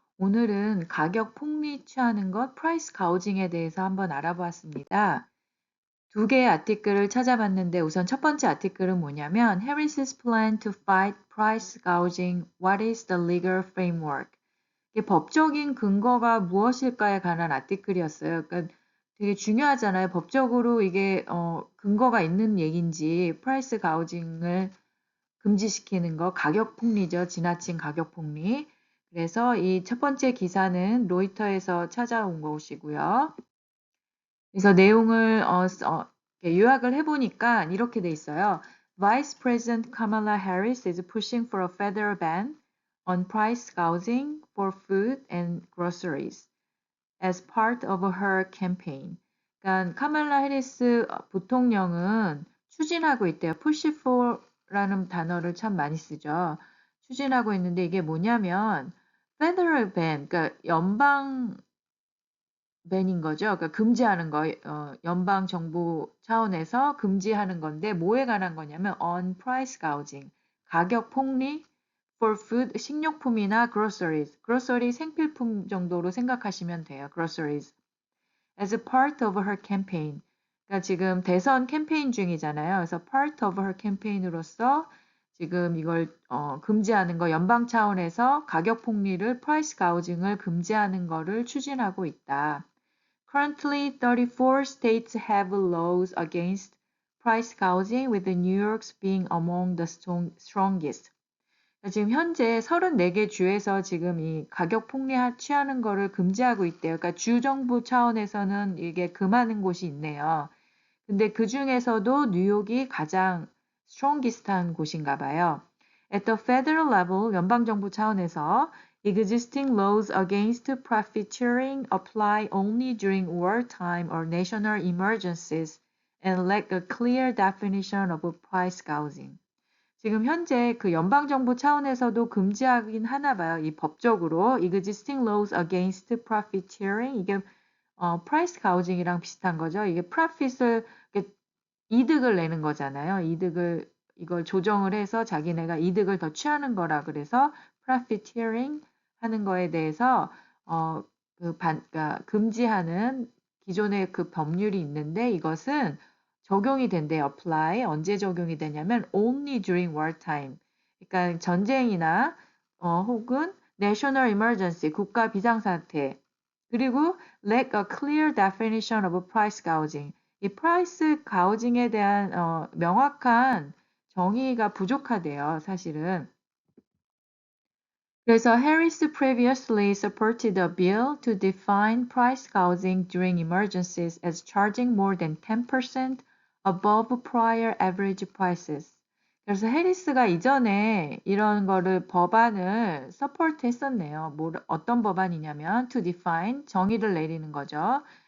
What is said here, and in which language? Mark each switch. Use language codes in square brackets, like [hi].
[ko] 오늘은 가격 폭리 취하는 것, 프라이스 가우징에 대해서 한번 알아보았습니다. 두 개의 아티클을 찾아봤는데 우선 첫 번째 아티클은 뭐냐면 [en] Harris's plan to fight price gouging. What is the legal framework? [ko] 이게 법적인 근거가 무엇일까에 관한 아티클이었어요. 그러니까 되게 중요하잖아요. 법적으로 이게 근거가 있는 얘기인지 프라이스 가우징을 금지시키는 거, 가격 폭리죠. 지나친 가격 폭리. 그래서 이 첫 번째 기사는 로이터에서 찾아온 것이고요. 그래서 내용을 이렇게 요약을 해보니까 이렇게 돼 있어요. [en] Vice President Kamala Harris is pushing for a federal ban on price gouging for food and groceries as part of her campaign. [ko] 그러니까 카말라 해리스 부통령은 추진하고 있대요. push for라는 단어를 참 많이 쓰죠. 추진하고 있는데 이게 뭐냐면 federal ban, 그러니까 연방 밴인 거죠. 그러니까 금지하는 거, 연방 정부 차원에서 금지하는 건데 뭐에 관한 거냐면 [en] on price gouging, [ko] 가격 폭리 for food, 식료품이나 groceries, grocery 생필품 정도로 생각하시면 돼요. [en] groceries. as a part of her campaign. [ko] 그러니까 지금 대선 캠페인 중이잖아요. 그래서 [en] part of her campaign [ko] 으로서 지금 이걸 금지하는 거 연방 차원에서 가격 폭리를 price gouging을 금지하는 거를 추진하고 있다. [en] Currently, 34 states have laws against price gouging, with New York's being among the strongest. [ko] 지금 현재 34개 주에서 지금 이 가격 폭리 취하는 거를 금지하고 있대요. 그러니까 주 정부 차원에서는 이게 금하는 곳이 있네요. 근데 그 중에서도 뉴욕이 가장 strongest한 곳인가 봐요. [en] At the federal level, [ko] 연방정부 차원에서 [en] existing laws against profiteering apply only during wartime or national emergencies and lack a clear definition of price gouging. [ko] 지금 현재 그 연방정부 차원에서도 금지하긴 하나 봐요. 이 법적으로 [en] existing laws against profiteering, [ko] 이게 price gouging이랑 비슷한 거죠. 이게 profit을 이득을 내는 거잖아요. 이걸 조정을 해서 자기네가 이득을 더 취하는 거라 그래서 profiteering 하는 거에 대해서 그러니까 금지하는 기존의 그 법률이 있는데 이것은 적용이 된대요. apply. 언제 적용이 되냐면 [en] only during wartime. [ko] 그러니까 전쟁이나 혹은 national emergency, 국가 비상사태. [en] 그리고 lack a clear definition of price gouging. [ko] 이 프라이스 가우징에 대한 명확한 정의가 부족하대요, 사실은. 그래서 [en] Harris previously supported a bill to define price gouging during emergencies as charging more than 10% above prior average prices. [ko] 그래서 해리스가 이전에 이런 거를 법안을 서포트 했었네요. 어떤 법안이냐면 to define, 정의를 내리는 거죠.